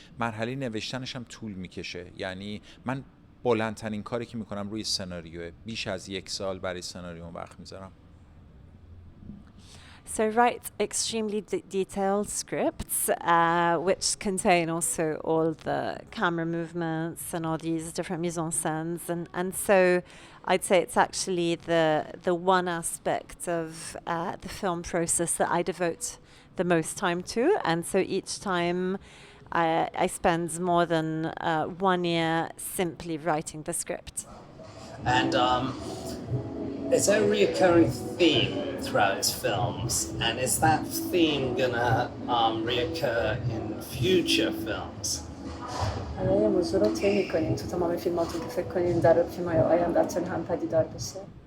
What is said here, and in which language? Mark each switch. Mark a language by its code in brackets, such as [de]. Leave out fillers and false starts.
[fa] مرحله نوشتنش هم طول میکشه. یعنی من بلندترین کاری که میکنم روی سناریوه، بیش از 1 سال برای سناریو وقت میذارم. [en] So write extremely detailed scripts, which contain also all the camera movements and all these different mise-en-scènes. And so I'd say it's actually the one aspect of the film process that I devote the most time to. And so each time I spend more than 1 year simply writing the script. And is there a recurring theme throughout his films? And is that theme gonna reoccur in future films? [fa] یه موضوع رو طی می‌کنین تو تمام فیلماتون که فکر کنین در فیلم‌های آینده‌تون هم پدیدار بشه؟